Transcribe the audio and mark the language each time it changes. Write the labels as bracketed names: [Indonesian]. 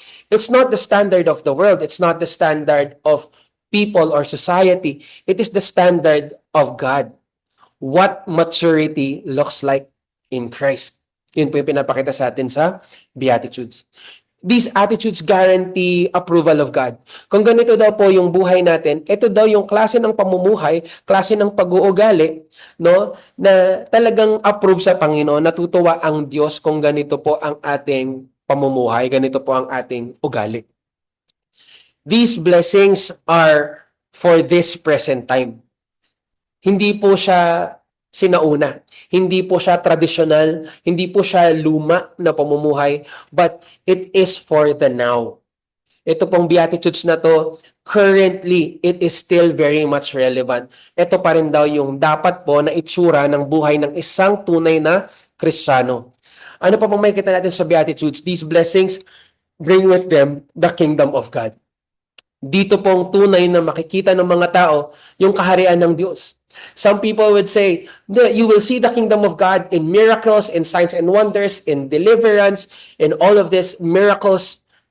[English] It's not the standard of the world. It's not the standard of people or society. It is the standard of God. What maturity looks like in Christ. [Filipino] Yun po yung pinapakita sa atin sa Beatitudes. [English] These attitudes guarantee approval of God. [Filipino] Kung ganito daw po yung buhay natin, ito daw yung klase ng pamumuhay, klase ng pag-uugali, no, na talagang approve sa Panginoon, natutuwa ang Diyos kung ganito po ang ating pamumuhay, ganito po ang ating ugali. [English] These blessings are for this present time. [Filipino] Hindi po siya sinauna. Hindi po siya traditional. Hindi po siya luma na pamumuhay. [English] But it is for the now. [Filipino] Ito pong Beatitudes na to, [English] currently, it is still very much relevant. [Filipino] Ito pa rin daw yung dapat po na itsura ng buhay ng isang tunay na Kristiyano. Ano pa pong makikita natin sa Beatitudes? [English] These blessings bring with them the kingdom of God. [Filipino] Dito pong tunay na makikita ng mga tao yung kaharian ng Diyos. [English] Some people would say, you will see the kingdom of God in miracles, in signs and wonders, in deliverance, in all of these miracles.